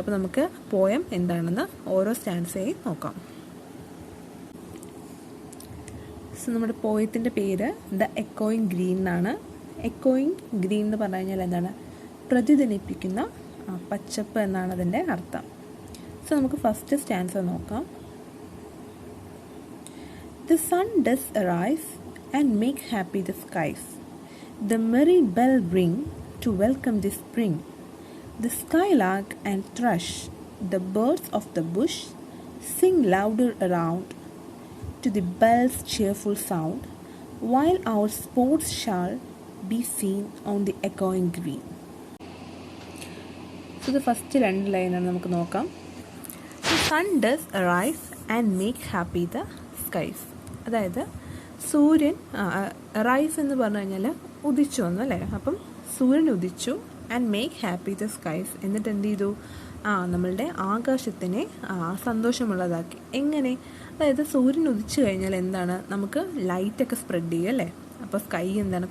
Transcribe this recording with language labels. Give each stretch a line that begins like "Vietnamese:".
Malayalam: അപ്പോൾ നമുക്ക് പോയം എന്താണെന്ന് ഓരോ സ്റ്റാൻസയും നോക്കാം. സോ നമ്മുടെ പോയത്തിൻ്റെ പേര് ദ എക്കോയിങ് ഗ്രീൻ എന്നാണ്. എക്കോയിങ് ഗ്രീൻ എന്ന് പറഞ്ഞു കഴിഞ്ഞാൽ എന്താണ്? പ്രതിധ്വനിപ്പിക്കുന്ന പച്ചപ്പ് എന്നാണ് അതിൻ്റെ അർത്ഥം. സോ നമുക്ക് ഫസ്റ്റ് സ്റ്റാൻസ നോക്കാം.
English: The sun does arise and make happy the skies. The merry bell ring to welcome the spring. The skylark and thrush, the birds of the bush, sing louder around to the bell's cheerful sound, while our sports shall be seen on the echoing green. So the first 2
Malayalam: ലൈനാണ് നമുക്ക് നോക്കാം.
English: The sun does arise and make happy the skies.
Malayalam: അതായത് സൂര്യൻ rice എന്ന് പറഞ്ഞു കഴിഞ്ഞാൽ ഉദിച്ചു വന്നു അല്ലേ. അപ്പം സൂര്യൻ ഉദിച്ചു
English: And make happy the skies.
Malayalam: എന്നിട്ട് എന്ത് ചെയ്തു? നമ്മളുടെ ആകാശത്തിനെ സന്തോഷമുള്ളതാക്കി. എങ്ങനെ? അതായത് സൂര്യൻ ഉദിച്ചു കഴിഞ്ഞാൽ എന്താണ്? നമുക്ക് ലൈറ്റൊക്കെ സ്പ്രെഡ് ചെയ്യും അല്ലേ. അപ്പോൾ സ്കൈ എന്താണ്?